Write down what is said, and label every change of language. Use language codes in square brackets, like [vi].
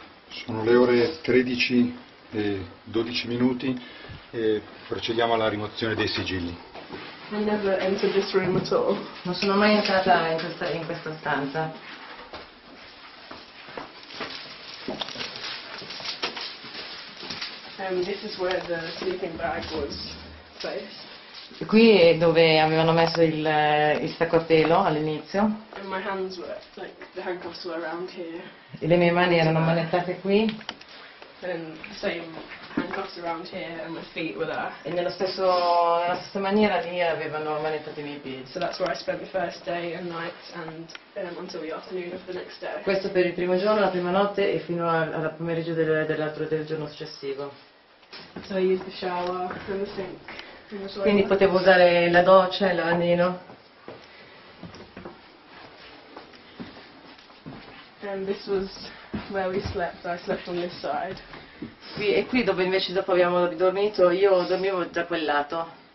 [it] Sono le ore 13 e 12 minuti e procediamo alla rimozione dei sigilli. [en] I never entered this room at all. [it] Non sono mai entrata in questa stanza. [en] This is where the sleeping bag was placed. [it] Qui è dove avevano messo il sacco a pelo all'inizio. [en] And my hands were, like, the handcuffs were around here. [it] E le mie mani erano manettate qui [en] And the same handcuffs around here and my feet were there. [it] e nella stessa maniera lì avevano manettato i miei piedi. [en] So that's where I spent the first day and night and until the afternoon of the next day. [it] Questo per il primo giorno, la prima notte e fino al pomeriggio del giorno successivo. [en] So I used the shower and the sink and the [it] Quindi [en] toilet. [it] potevo usare la doccia e il lavandino. [en] And this was where we slept. I slept on this side. [it] E qui dove invece dopo abbiamo dormito, io dormivo da quel lato